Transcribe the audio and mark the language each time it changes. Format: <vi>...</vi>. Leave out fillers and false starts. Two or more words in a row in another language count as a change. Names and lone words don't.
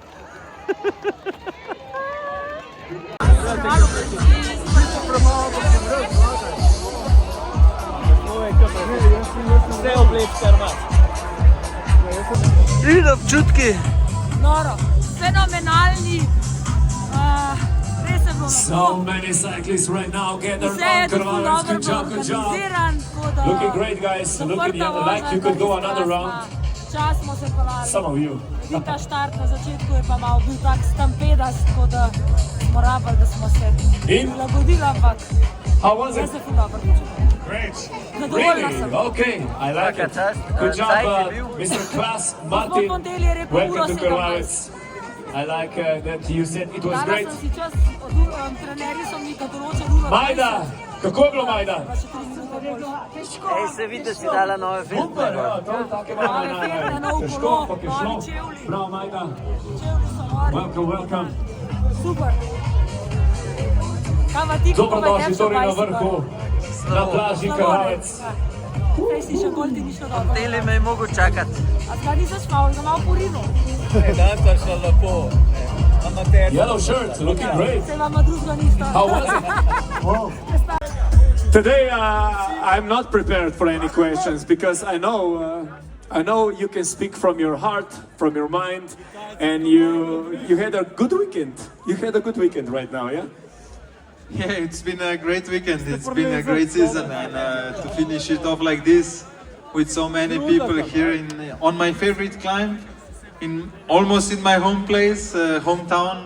<sl>Vse oblek krmat. In občutki. Noro, fenomenalni. Res je bilo</sl> <en>So many cyclists right now gathered</en> <sl>Vse je</sl> <en>on</en> <sl>tako</sl> <en>Krvavec.</en> <sl>dobro</sl> <en>Good job, good job.</en> <sl>organiziran, tako da...</sl> <en>Looking great, guys. Looking like you could go another round.</en> <sl>Čas smo se pelali.</sl> <en>Some of you.</en> <sl>Edini ta štart na začetku je pa malo bil tak stampedas, tako da smo rabili, da smo se In? prilagodili, ampak</sl> <en>How was</en> <sl>jaz</sl> <en>it?</en> <sl>se ful dobro počutim.</sl> <en>Great.</en> <sl>Zadovoljna</sl> <en>Really?</en> <sl>sem.</sl> <en>Okay, I like it. Good job, Mr. Klaas, Martin.</en> <sl>Montelj je rekel, uro</sl> <en>Welcome to</en> <sl>17.</sl> <en>Krvavec. I like that you said it was</en> <sl>Danes</sl> <en>great.</en> <sl>sem si čas, trenerji so mi ga določili uro 20. Majda, kako je bilo, Majda? Pa še 3 minute bolj. Težko. Ej, se vidi, da si dala nove Super, filme. ja, to je tako malo Nove filme, nov Težko, kolo, ampak je novi šlo. čevlji. Prav, Majda. Čevlji so nori.</sl> <en>Welcome, welcome.</en> <sl>Super. Kaj pa ti, kako Dobrodošli torej na vrhu, na plaži Krvavec. Prej si še bolj ti ni šlo dobro. Tele me je mogel čakati. A ga nisem šmal, ga malo porinil.</sl> <en>Yellow shirt, looking great.</en> <sl>Se vama drugega nista.</sl> <en>How was it? Today I'm not prepared for any questions because I know you can speak from your heart, from your mind, and you had a good weekend. You had a good weekend right now, yeah? Yeah, it's been a great weekend. It's been a great season, and to finish it off like this, with so many people here on my favorite climb, almost in my home place, hometown.</en>